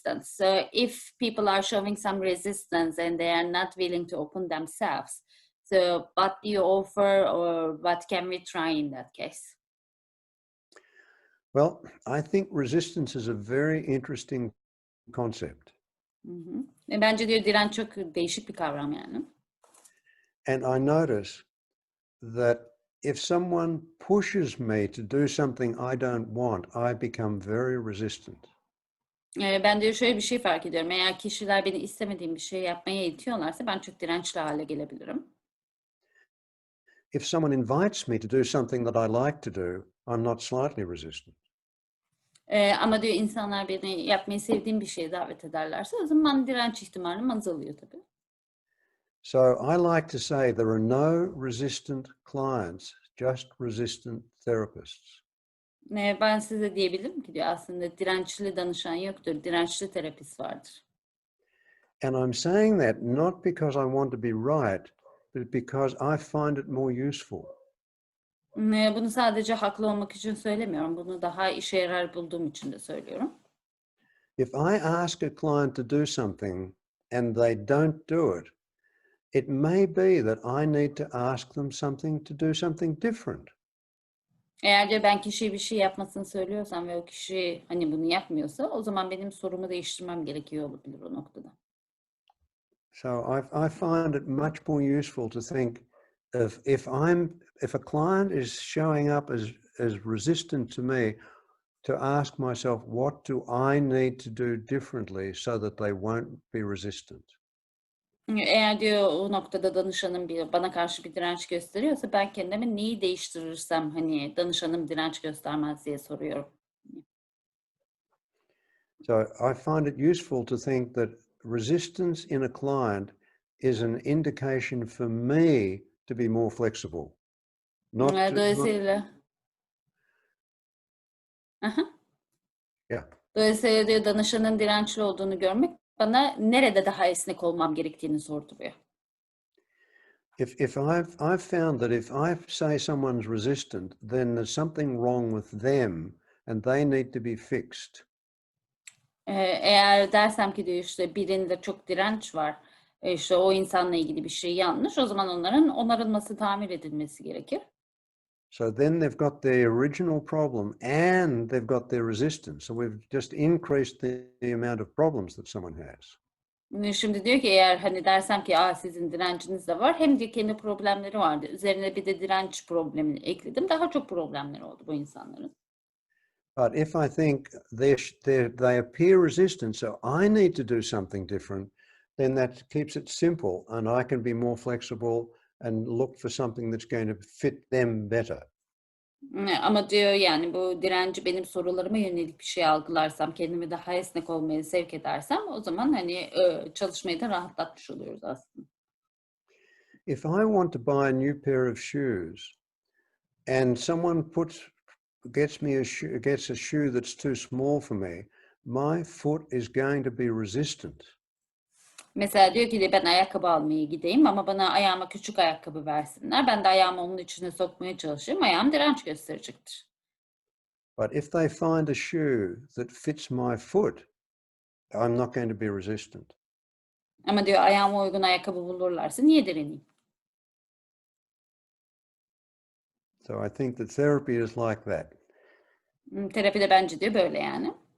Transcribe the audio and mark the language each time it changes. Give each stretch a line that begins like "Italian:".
English: So if people are showing some resistance and they are not willing to open themselves, so what do you offer or what can we try in that case? Well, I think resistance is a very interesting concept.
Turkish: Bence diyor direnç çok değişik bir kavram yani.
English: And I notice that if someone pushes me to do something I don't want, I become very resistant.
Turkish: Ben diyor şöyle bir şey fark ediyorum. Eğer kişiler beni istemediğim bir şey yapmaya itiyorlarsa ben çok dirençli hale gelebilirim.
English: If someone invites me to do something that I like to do, I'm not slightly resistant.
Turkish: Ama diyor insanlar beni yapmayı sevdiğim bir şeye davet ederlerse o zaman direnç ihtimalim azalıyor tabii.
English: So I like to say there are no resistant clients, just resistant therapists.
Turkish: Ben size diyebilirim ki diyor aslında dirençli danışan yoktur, dirençli terapist vardır.
English: And I'm saying that not because I want to be right, but because I find it more useful.
Turkish: Bunu sadece haklı olmak için söylemiyorum. Bunu daha işe yarar bulduğum için de söylüyorum.
English: If I ask a client to do something and they don't do it, it may be that I need to ask them to do something different.
Turkish: Eğer diyor ben kişiye bir şey yapmasını söylüyorsam ve o kişi hani bunu yapmıyorsa o zaman benim sorumu değiştirmem gerekiyor olabilir o noktada.
English: So I find it much more useful to think of if a client is showing up as resistant to me, to ask myself, what do I need to do differently so that they won't be resistant?
Turkish: Eğer diyor o noktada danışanım bana karşı bir direnç gösteriyorsa ben kendime neyi değiştirirsem hani danışanım direnç göstermez diye soruyorum.
English: So I find it useful to think that resistance in a client is an indication for me to be more flexible.
Turkish: Dolayısıyla
English: Yeah.
Turkish: Dolayısıyla diyor danışanın dirençli olduğunu görmek bana nerede daha esnek olmam gerektiğini sorduruyor.
English: If I've found that if I say someone's resistant, then there's something wrong with them and they need to be fixed.
Turkish: Eğer dersem ki diyor işte birinde çok direnç var, işte o insanla ilgili bir şey yanlış, o zaman onların onarılması, tamir edilmesi gerekir.
English: So then they've got their original problem and they've got their resistance. So we've just increased the amount of problems that someone has.
Turkish: Şimdi diyor ki eğer hani dersem ki sizin direnciniz de var, hem de kendi problemleri vardı. Üzerine bir de direnç problemini ekledim. Daha çok problemleri oldu bu insanların.
English: But if I think they appear resistant, so I need to do something different, then that keeps it simple and I can be more flexible and look for something that's going to fit them better.
Turkish: Ama diyor yani bu direnci benim sorularıma yönelik bir şey algılarsam, kendimi daha esnek olmaya sevk edersem o zaman hani çalışmayı da rahatlatmış oluyoruz aslında.
English: If I want to buy a new pair of shoes and someone gets a shoe that's too small for me, my foot is going to be resistant.
Turkish: Mesela diyor ki ben ayakkabı almaya gideyim ama bana ayağıma küçük ayakkabı versinler. Ben de ayağımı onun içine sokmaya çalışayım. Ayağım direnç gösterecektir.
English: But if they find a shoe that fits my foot, I'm not going to be resistant.
Turkish: Ama diyor ayağıma uygun ayakkabı bulurlarsa niye direneyim?
English: So I think that therapy is like that.
Turkish: Terapi de bence diyor böyle yani.